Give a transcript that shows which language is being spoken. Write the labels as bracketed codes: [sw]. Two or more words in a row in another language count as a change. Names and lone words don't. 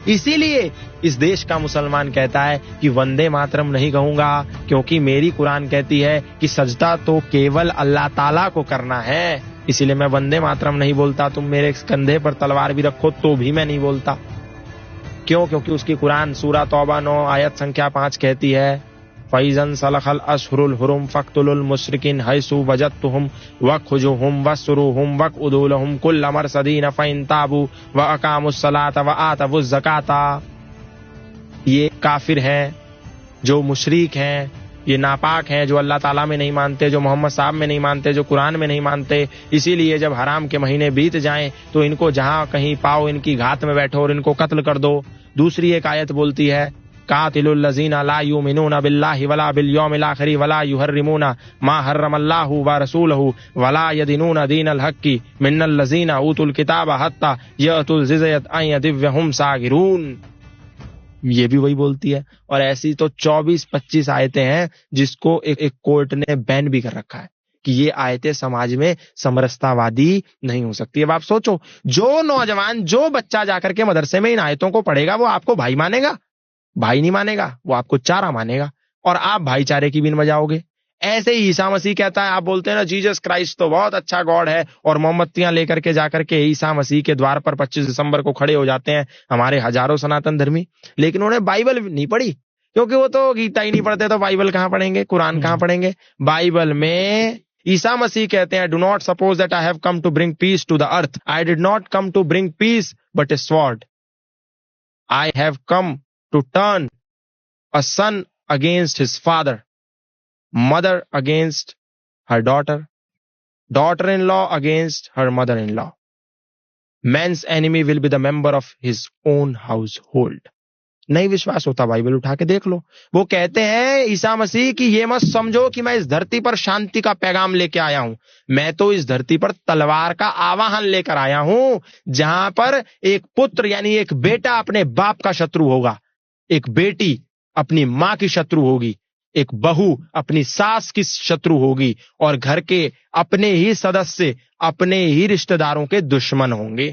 [hi] इसीलिए इस देश का मुसलमान कहता है कि वंदे मातरम नहीं कहूंगा, क्योंकि मेरी कुरान कहती है कि सजदा तो केवल अल्लाह ताला को करना है। इसीलिए मैं वंदे मातरम नहीं बोलता। तुम मेरे कंधे पर तलवार भी रखो तो भी मैं नहीं बोलता। क्यों? क्योंकि उसकी कुरान सूरा तौबा 9 आयत संख्या 5 कहती है, [ar] فإذا انسلخ الأشهر الحرم فاقتلوا المشركين حيث وجدتموهم وخذوهم واحصروهم واقعدوا لهم كل مرصد فإن تابوا وأقاموا الصلاة وآتوا الزكاة. [hi] ये काफिर हैं, जो मुशरिक हैं, ये नापाक हैं, जो अल्लाह ताला में नहीं मानते, जो मोहम्मद साहब में नहीं मानते, जो कुरान में नहीं मानते। इसीलिए जब हराम के महीने बीत जाएं तो इनको जहां कहीं पाओ इनकी घात में बैठो और इनको कत्ल कर दो। दूसरी एक आयत बोलती है, [ar] قاتلوا الذين لا يؤمنون بالله ولا باليوم الآخر ولا يحرمون ما حرم الله ورسوله ولا يدينون دين الحق من الذين أوتوا الكتاب حتى يعطوا الجزية عن يد وهم صاغرون. [hi] ये भी वही बोलती है। और ऐसी तो 24-25 आयतें हैं जिसको एक कोर्ट ने बैन भी कर रखा है कि ये आयतें समाज में समरसतावादी नहीं हो सकती। अब आप सोचो, जो नौजवान, जो बच्चा जाकर के मदरसे में इन आयतों को पढ़ेगा, वो आपको भाई मानेगा? भाई नहीं मानेगा, वो आपको चारा मानेगा, और आप भाईचारे की बिन बजाओगे। ऐसे ही ईसा मसीह कहता है, आप बोलते हैं ना जीसस क्राइस्ट तो बहुत अच्छा गॉड है, और मोमबत्तियां लेकर के जाकर के ईसा मसीह के द्वार पर 25 दिसंबर को खड़े हो जाते हैं हमारे हजारों सनातन धर्मी। लेकिन उन्होंने बाइबल नहीं पढ़ी, क्योंकि वो तो गीता ही नहीं पढ़ते, तो बाइबल कहां पढ़ेंगे, कुरान कहां पढ़ेंगे। बाइबल में ईसा मसीह कहते हैं, [en] Do not suppose that I have come to bring peace to the earth, I did not come to bring peace but a sword, I have come to turn a son against his father, mother against her daughter, daughter-in-law against her mother-in-law. Man's enemy will be the member of his own household. [hi] नहीं विश्वास होता बाइबल उठा के देख लो। वो कहते हैं ईसा मसीह कि ये मत समझो कि मैं इस धरती पर शांति का पैगाम लेके आया हूं, मैं तो इस धरती पर तलवार का आवाहन लेकर आया हूं, जहां पर एक पुत्र यानी एक बेटा अपने बाप का शत्रु होगा, एक बेटी अपनी मां की शत्रु होगी, एक बहू अपनी सास की शत्रु होगी, और घर के अपने ही सदस्य अपने ही रिश्तेदारों के दुश्मन होंगे।